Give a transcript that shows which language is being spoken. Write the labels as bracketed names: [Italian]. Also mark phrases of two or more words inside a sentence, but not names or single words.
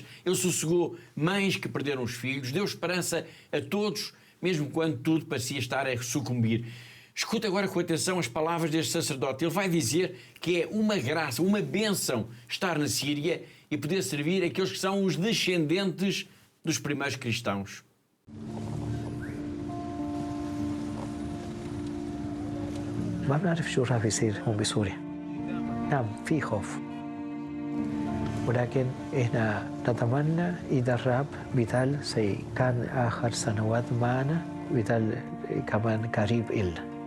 [Portuguese] Ele sossegou mães que perderam os filhos. Deu esperança a todos, mesmo quando tudo parecia estar a sucumbir. Escuta agora com atenção as palavras deste sacerdote. Ele vai dizer que é uma graça, uma bênção estar na Síria e poder servir aqueles que são os descendentes dos primeiros cristãos. [Arabic] ما بنعرف شو راح يصير هون بسوريا. نعم في خوف. ولكن احنا نتمنى إذا الرب بيتال كان آخر سنوات معنا بيتال كمان قريب إلنا.